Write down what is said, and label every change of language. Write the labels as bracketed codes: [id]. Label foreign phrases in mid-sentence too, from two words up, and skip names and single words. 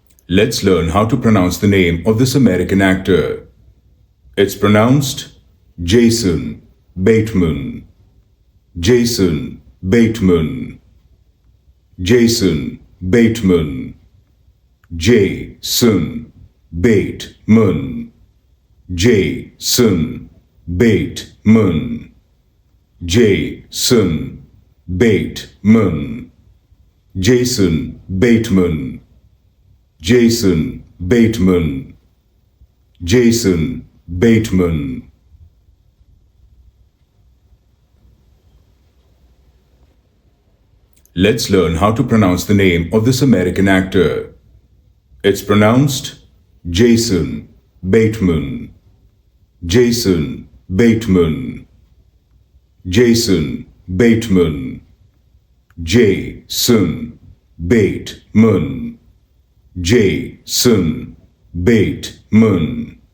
[en] Let's learn how to pronounce the name of this American actor. It's pronounced Jason Bateman. Jason Bateman. Jason Bateman. Jason Bateman. Jason Bateman. Jason Bateman. Jason Bateman. Jason Bateman. Jason Bateman. Let's learn how to pronounce the name of this American actor. It's pronounced Jason Bateman. Jason Bateman. Jason Bateman. Jason Bateman. Jason Bateman.